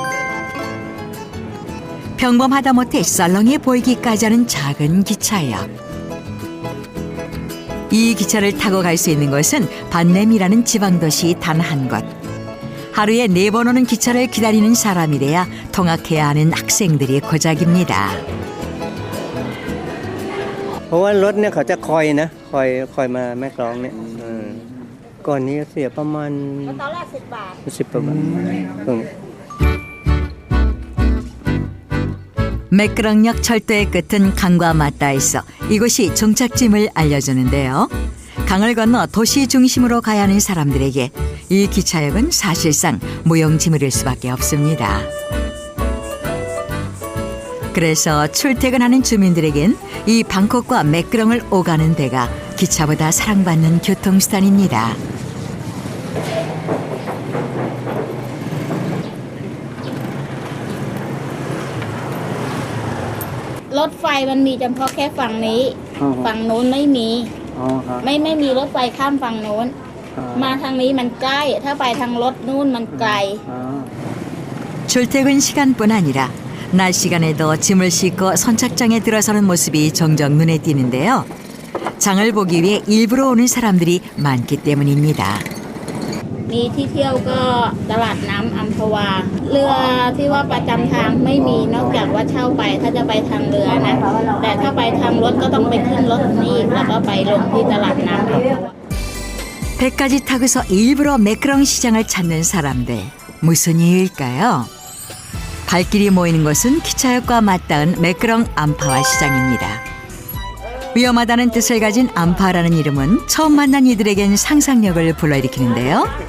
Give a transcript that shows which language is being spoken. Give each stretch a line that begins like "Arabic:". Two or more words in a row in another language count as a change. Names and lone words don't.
Korean: 평범하다 못해 썰렁해 보이기까지 하는 작은 기차역. 이 기차를 타고 갈 수 있는 곳은 반냄이라는 지방도시 단 한 곳. 하루에 4번 오는 기차를 기다리는 사람이래야 통학해야 하는 학생들이 고작입니다.
Thai: เพราะว่ารถเนี่ยเขาจะคอยนะคอยมาแม่กลองเนี่ยก่อนนี้เสียประมาณตอนแรก10 บาท10 บาทตรงนี้
Korean: 매끄렁역 철도의 끝은 강과 맞닿아 있어 이곳이 종착짐을 알려주는데요. 강을 건너 도시 중심으로 가야 하는 사람들에게 이 기차역은 사실상 무용지물일 수밖에 없습니다. 그래서 출퇴근하는 주민들에겐 이 방콕과 매끄렁을 오가는 데가 기차보다 사랑받는 교통수단입니다.
Thai: รถไฟมันมีเฉพาะแค่ฝั่งนี้ฝั่งโน้นไม่มีไม่มีรถไฟข้ามฝั่งโน้นมาทางนี้มันใกล้ถ้าไปทางรถนู่นมันไกล
Korean: 출퇴근 시간뿐 아니라 낮 시간에도 짐을 싣고 선착장에 들어서는 모습이 종종 눈에 띄는데요. 장을 보기 위해 일부러 오는 사람들이 많기 때문입니다.
Thai: มีที่เที่ยวก็ตลาดน้ำอัมพวาเรือที่ว่าประจำทางไม่มีนอกจากว่าเช่าไปถ้าจะไปทางเรือนะแต่ถ้าไปทางรถก็ต้องไปขึ้นรถนี่แล้วก็ไปลงที่ตลาดน้ำอัมพวา
Korean: 배까지 타고서 일부러 매끄렁 시장을 찾는 사람들. 무슨 이유일까요? 발길이 모이는 곳은 기차역과 맞닿은 매끄렁 암파와 시장입니다. 위험하다는 뜻을 가진 암파라는 이름은 처음 만난 이들에겐 상상력을 불러일으키는데요.